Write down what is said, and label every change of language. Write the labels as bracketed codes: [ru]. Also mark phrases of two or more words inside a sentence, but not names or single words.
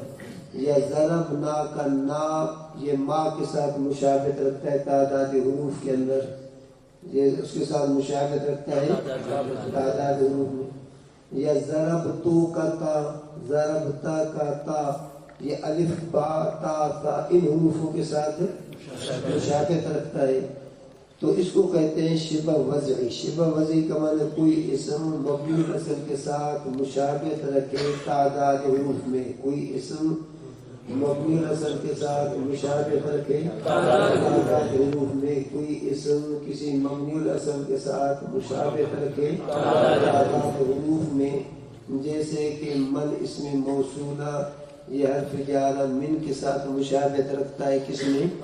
[ur] یا ضربنا کا نا، یہ ما کے ساتھ مشابہت رکھتا ہے تعداد حروف کے اندر، یہ اس کے ساتھ مشابہت رکھتا ہے تعداد حروف میں۔ یا ضربتو کا تا، ضربتا کا تا، یہ الف با تا تا ان حروفوں کے ساتھ مشابہت رکھتا ہے، تو اس کو کہتے ہیں شبہ وضعی۔ شبہ وضعی کا معنی کوئی اسم مبنی الاصل کے ساتھ مشابہت رکھے تعداد حروف میں، کوئی اسم مبنی الاصل کے ساتھ مشابہت رکھے تعداد حروف میں، کوئی اسم کسی مبنی الاصل کے ساتھ مشابہت رکھے تعداد حروف میں، جیسے کہ من اسم موصولہ یہ حرف جارہ من کے ساتھ مشابہت رکھتا ہے کس میں؟